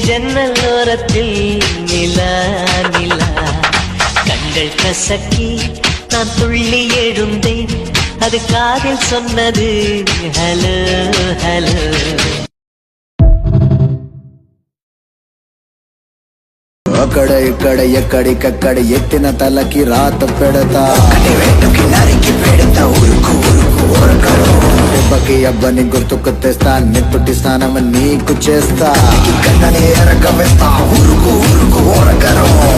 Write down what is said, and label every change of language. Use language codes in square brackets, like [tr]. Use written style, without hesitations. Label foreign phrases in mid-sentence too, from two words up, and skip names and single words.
[ta] ஜன்னல் ஓரத்தில் நிலா நிலா கண்கள் கசக்கி நான் துள்ளி எழுந்தேன், அது காதில் சொன்னது ஹலோ ஹலோ. [te] అక్కడ ఇక్కడ ఎక్కడికక్కడ ఎత్తిన తలకి రాత పెడతా, దెబ్బకి అబ్బని గుర్తుకు తెస్తా, నెత్తుటి స్నానం నీకు చేస్తా, ఎరగవేస్తా ఉరుకు ఉరుకు ఓరగరం.